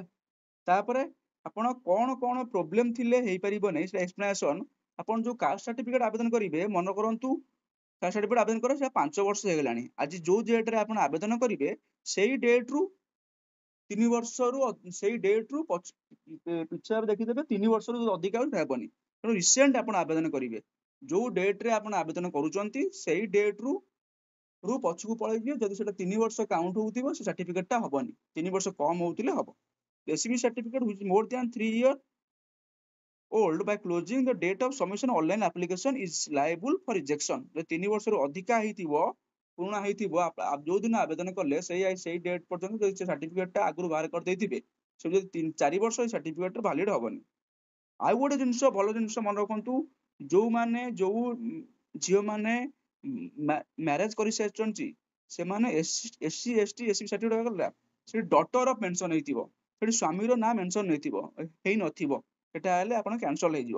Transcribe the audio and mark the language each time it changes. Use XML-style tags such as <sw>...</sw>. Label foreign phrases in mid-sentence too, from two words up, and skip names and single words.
<or>ତାପରେ ଆପଣ କଣ କଣ ପ୍ରୋବ୍ଲେମ ଥିଲେ ହେଇପାରିବ ନାହିଁ ସେଟା ଏକ୍ସପ୍ଲାନେସନ, ଆପଣ ଯୋଉ</or> <en>caste certificate</en> <or>ଆବେଦନ କରିବେ ମନେ କରନ୍ତୁ</or> <en>caste certificate</en> <or>ଆବେଦନ କରିବେ ସେଟା 5 ବର୍ଷ ହେଇଗଲାଣି, ଆଜି ଯୋଉ ଡେଟରେ ଆପଣ ଆବେଦନ କରିବେ ସେଇ ଡେଟରୁ 3 ବର୍ଷରୁ ସେଇ ଡେଟରୁ ପିଛା ଦେଖିଦେବେ 3 ବର୍ଷରୁ ଅଧିକା ହେବନି। ତେଣୁ ରିସେଣ୍ଟ ଆପଣ ଆବେଦନ କରିବେ, ଯୋଉ ଡେଟରେ ଆପଣ ଆବେଦନ କରୁଛନ୍ତି ସେଇ ଡେଟରୁ ପଛକୁ ପଳେଇଯିବେ, ଯଦି ସେଟା 3 ବର୍ଷ କାଉଣ୍ଟ ହଉଥିବ ସେ ସାର୍ଟିଫିକେଟଟା ହବନି, 3 ବର୍ଷ କମ ହଉଥିଲେ ହବ।</or> <en>SCBC certificate which is more than 3 years old by closing the date of submission online application is liable for rejection।</en> <or>3 ବର୍ଷରୁ ଅଧିକା ହେଇଥିବ, ପୁରୁଣା ହେଇଥିବ, ଯୋଉ ଦିନ ଆବେଦନ କଲେ ସେଇ ଡେଟ୍ ପର୍ଯ୍ୟନ୍ତ ଯଦି ସେ ସାର୍ଟିଫିକେଟଟା ଆଗରୁ ବାହାର କରିଦେଇଥିବେ ସେ ଯଦି 4 ବର୍ଷ ଏଇ ସାର୍ଟିଫିକେଟର ଭାଲିଡ ହବନି। ଆଉ ଗୋଟେ ଜିନିଷ ଭଲ ଜିନିଷ ମନେ ରଖନ୍ତୁ, ଯୋଉମାନେ ଯୋଉ ଝିଅମାନେ ମ୍ୟାରେଜ କରିସାରିଛନ୍ତି ସେମାନେ SC ST SC ସାର୍ଟିଫିକେଟ ଗଲା ସେଠି</or> <en>daughter of mention</en> <or>ହେଇଥିବ, ସେଠି ସ୍ୱାମୀର ନାଁ ମେନସନ ହେଇନଥିବ, ସେଟା ହେଲେ ଆପଣ କ୍ୟାନସଲ ହେଇଯିବ।</or>